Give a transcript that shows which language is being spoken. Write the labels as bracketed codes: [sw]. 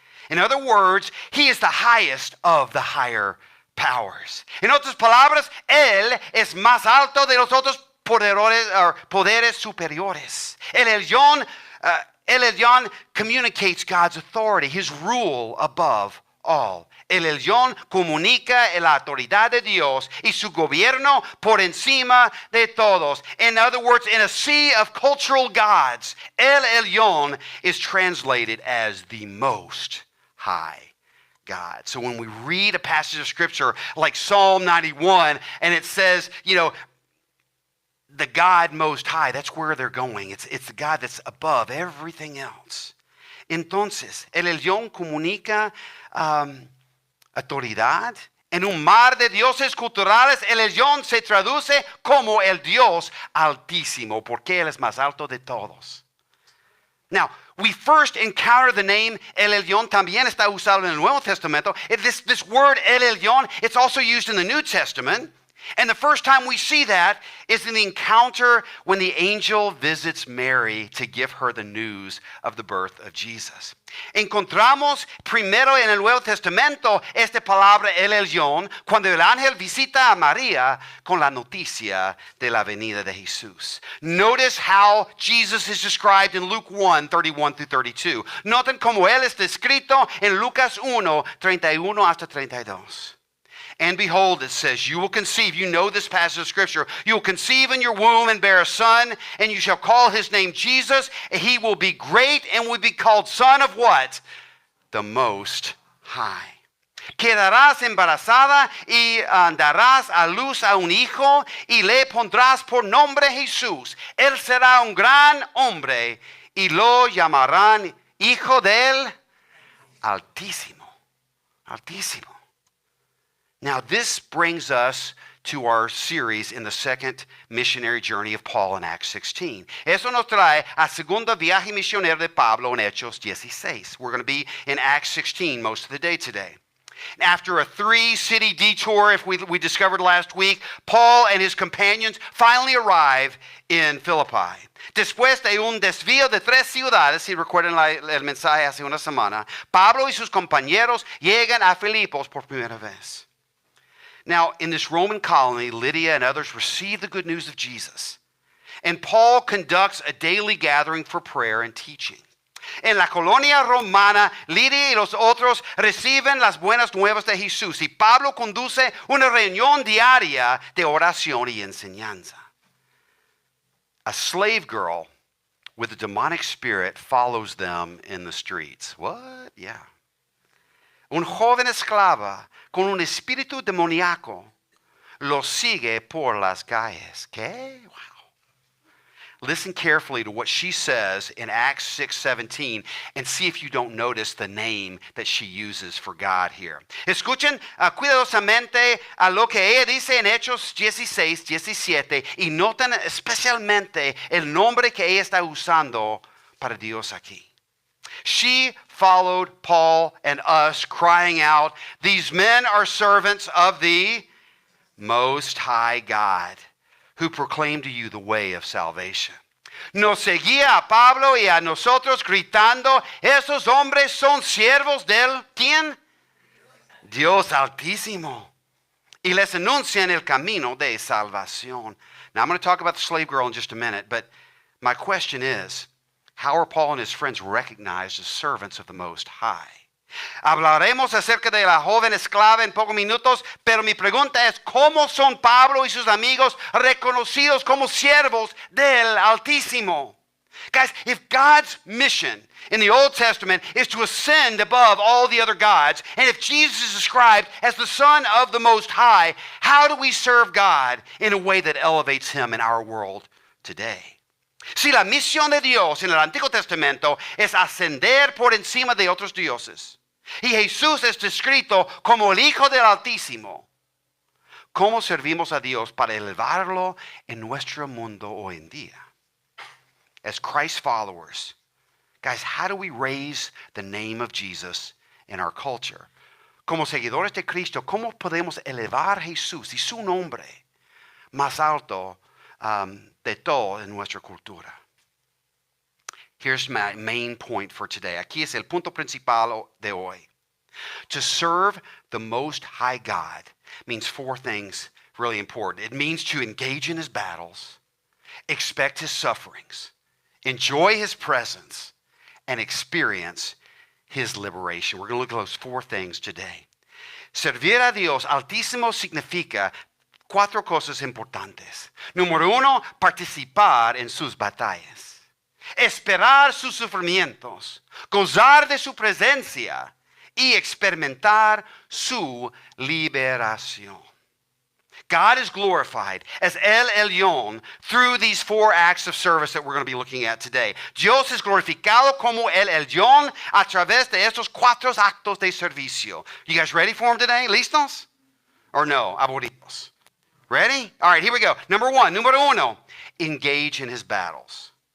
[en] In other words, he is the highest of the higher powers. [es] En otras palabras, él es más alto de los otros poderes superiores. [en] El Elyon communicates God's authority, his rule above all. [es] El Elyon comunica la autoridad de Dios y su gobierno por encima de todos. [en] In other words, in a sea of cultural gods, El Elyon is translated as the most high God. So when we read a passage of scripture like Psalm 91 and it says, the God most high, that's where they're going. It's the God that's above everything else. [es] Entonces, El Elyon comunica autoridad. En un mar de dioses culturales, El Elyon se traduce como el Dios altísimo, porque Él es más alto de todos. [en] Now, we first encounter the name [es] El Elyon, también está usado en el Nuevo Testamento. [en] This word El Elyon, it's also used in the New Testament. And the first time we see that is in the encounter when the angel visits Mary to give her the news of the birth of Jesus. [es] Encontramos primero en el Nuevo Testamento esta palabra El Elyon cuando el ángel visita a María con la noticia de la venida de Jesús. [en] Notice how Jesus is described in Luke 1, 31 through 32. [es] Noten cómo él es descrito en Lucas 1, 31 hasta 32. [en] And behold, it says, you will conceive, you know this passage of scripture, you will conceive in your womb and bear a son, and you shall call his name Jesus, and he will be great and will be called Son of what? The Most High. [es] Quedarás embarazada y darás a luz a un hijo y le pondrás por nombre Jesús. Él será un gran hombre y lo llamarán Hijo del Altísimo. Altísimo. [en] Now, this brings us to our series in the second missionary journey of Paul in Acts 16. [es] Eso nos trae a segundo viaje misionero de Pablo en Hechos 16. [en] We're going to be in Acts 16 most of the day today. After a 3-city detour, if we discovered last week, Paul and his companions finally arrive in Philippi. [es] Después de un desvío de 3 ciudades, si recuerdan el mensaje hace una semana, Pablo y sus compañeros llegan a Filipos por primera vez. [en] Now, in this Roman colony, Lydia and others receive the good news of Jesus. And Paul conducts a daily gathering for prayer and teaching. [es] En la colonia romana, Lidia y los otros reciben las buenas nuevas de Jesús. Y Pablo conduce una reunión diaria de oración y enseñanza. [en] A slave girl with a demonic spirit follows them in the streets. What? Yeah. [es] Un joven esclava con un espíritu demoníaco los sigue por las calles. ¿Qué? Wow. [en] listen carefully to what she says in Acts 6:17 and see if you don't notice the name that she uses for God here. [es] Escuchen cuidadosamente a lo que ella dice en Hechos 16:17 y noten especialmente el nombre que ella está usando para Dios aquí. [en] She followed Paul and us, crying out, "These men are servants of the Most High God, who proclaim to you the way of salvation." [es] Nos seguía a Pablo y a nosotros gritando, "Esos hombres son siervos del ¿quién? Dios Altísimo. Y les anuncian el camino de salvación." [en] Now I'm going to talk about the slave girl in just a minute, but my question is, how are Paul and his friends recognized as servants of the Most High? [es] Hablaremos acerca de la joven esclava en pocos minutos, pero mi pregunta es, ¿cómo son Pablo y sus amigos reconocidos como siervos del Altísimo? [en] Guys, if God's mission in the Old Testament is to ascend above all the other gods, and if Jesus is described as the Son of the Most High, how do we serve God in a way that elevates him in our world today? [es] Si la misión de Dios en el Antiguo Testamento es ascender por encima de otros dioses, y Jesús es descrito como el Hijo del Altísimo, ¿cómo servimos a Dios para elevarlo en nuestro mundo hoy en día? [en] As Christ followers, guys, how do we raise the name of Jesus in our culture? [es] Como seguidores de Cristo, ¿cómo podemos elevar a Jesús y su nombre más alto de todo en nuestra cultura? [en] Here's my main point for today. [es] Aquí es el punto principal de hoy. [en] To serve the Most High God means four things really important. It means to engage in his battles, expect his sufferings, enjoy his presence, and experience his liberation. We're going to look at those four things today. [es] Servir a Dios Altísimo significa cuatro cosas importantes. Número uno, participar en sus batallas. Esperar sus sufrimientos. Gozar de su presencia. Y experimentar su liberación. [en] God is glorified as El Elyon through these four acts of service that we're going to be looking at today. [es] Dios es glorificado como El Elyon a través de estos cuatro actos de servicio. [en] You guys ready for them today? [es] ¿Listos? [en] Or no? [es] Aburridos. [en] Ready? All right, here we go. [es] Número uno, [en] engage in his battles.